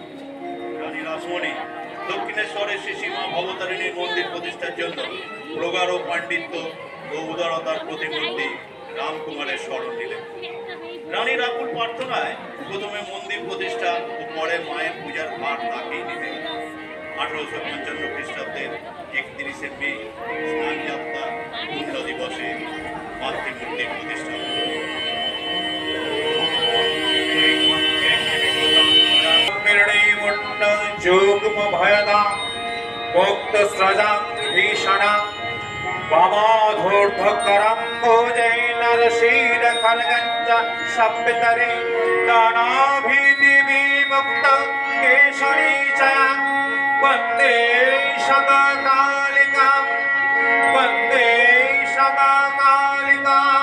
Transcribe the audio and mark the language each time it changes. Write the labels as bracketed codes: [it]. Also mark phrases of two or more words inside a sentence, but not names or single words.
[bn] রানী রাসমণি দক্ষিণেশ্বরের শ্রীসীমা ভবতারিণীর মন্দির প্রতিষ্ঠার জন্য প্রগাঢ় পাণ্ডিত্য ও উদারতার প্রতিমূর্তি রামকুমারের স্মরণ নিলেন। রানীর আকুল প্রার্থনায় প্রথমে মন্দির প্রতিষ্ঠা ও পরে মায়ের পূজার ভার তাকেই নিতে। 1855 খ্রিস্টাব্দের 31শে মে স্নান যাত্রা পূর্ণ দিবসে মাতৃমূর্তি প্রতিষ্ঠা। [sa] যোগম ভয়দা মুক্ত স্রজাং ভীষণা বামাধূর্ধকরং ভোজৈনরশীর খলগঞ্জ সপ্তরে দানাভীতি বিমুক্ত কেশরী চ বন্দে সদা কালিকা বন্দে সদা কালিকা।